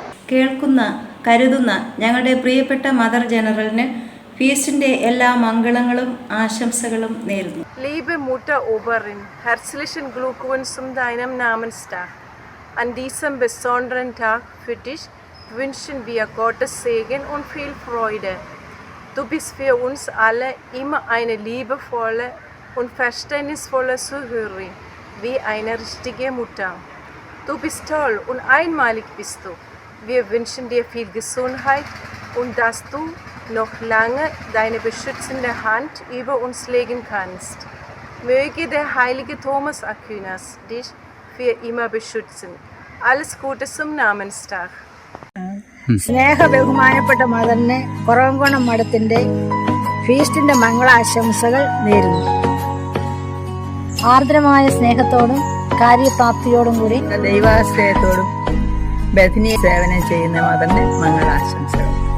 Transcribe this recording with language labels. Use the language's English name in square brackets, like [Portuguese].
[Malayalam] കേൾക്കുന്ന, കരുതുന്ന ഞങ്ങളുടെ പ്രിയപ്പെട്ട മദർ ജനറലിന് ഫീസ്റ്റിന്റെ എല്ലാ മംഗളങ്ങളും ആശംസകളും നേരുന്നു. [German] Liebe Mutter Oberin, herzlichen Glückwunsch zu deinem Namenstag. An diesem besonderen Tag für dich wünschen wir Gottes Segen und viel Freude. Du bist für uns alle immer eine liebevolle und verständnisvolle Zuhörerin, wie eine richtige Mutter. Du bist toll und einmalig bist du. Wir wünschen dir viel Gesundheit und dass du noch lange deine beschützende Hand über uns legen kannst. Möge der heilige Thomas Aquinas dich für immer beschützen. Alles Gute zum Namenstag. [Malayalam] സ്നേഹ ബഹുമാനപ്പെട്ട മദറിന് കുറവംകുണം മഠത്തിന്റെ ഫീസ്റ്റിന്റെ മംഗളാശംസകൾ നേരുന്നു. ആർദ്രമായ സ്നേഹത്തോടും കാര്യപ്രാപ്തിയോടും കൂടി ദൈവാശ്രയത്തോടും ബഥനി സേവനം ചെയ്യുന്ന മദറിന് മംഗളാശംസകൾ.